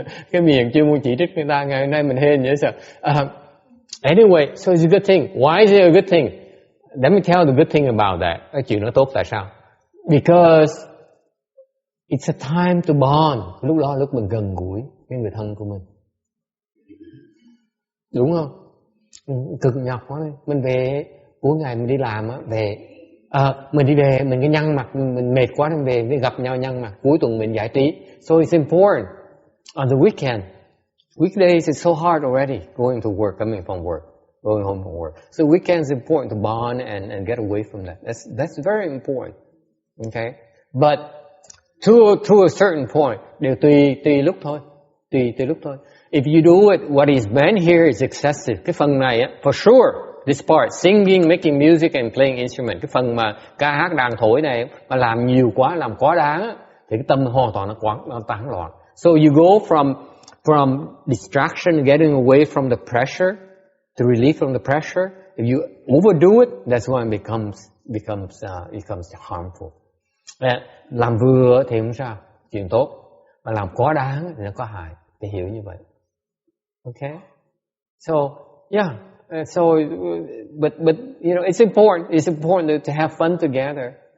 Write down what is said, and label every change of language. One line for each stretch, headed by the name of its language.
Vietnamese: Cái miệng chưa muốn chỉ trích người ta, ngày hôm nay mình hên vậy sao?
English: Anyway, so it's a good thing. Why is it a good thing? Let me tell the good thing about that.
Vietnamese: Cái chuyện nó tốt tại sao?
English: Because it's a time to bond.
Vietnamese: Lúc đó lúc mình gần gũi với người thân của mình. Đúng không? Cực nhọc quá. Mình về cuối ngày mình đi làm á, mình đi về mình cái nhăn mặt, mình mệt quá nên về gặp nhau nhăn mặt. Cuối tuần mình giải trí.
English: So it's important. On the weekend, weekdays it's so hard already going to work, coming from work. Going home from work. So weekends is important to bond and get away from that. That's very important. Okay? But to a certain point,
Vietnamese: đều tùy lúc thôi. Tùy lúc thôi.
English: If you do it, what is meant here is excessive.
Vietnamese: Cái phần này á,
English: for sure, this part, singing, making music and playing instrument,
Vietnamese: cái phần mà ca hát đàn thổi này mà làm nhiều quá, làm quá đáng á, thì cái tâm hoàn toàn nó tán loạn.
English: So you go from distraction, getting away from the pressure, to relieve from the pressure. If you overdo it, that's when it becomes harmful.
Vietnamese: Làm vừa thì không sao, chuyện tốt. Mà làm quá đáng thì nó có hại. Thì hiểu như vậy. Okay?
English: So, yeah. But you know, it's important to have fun together.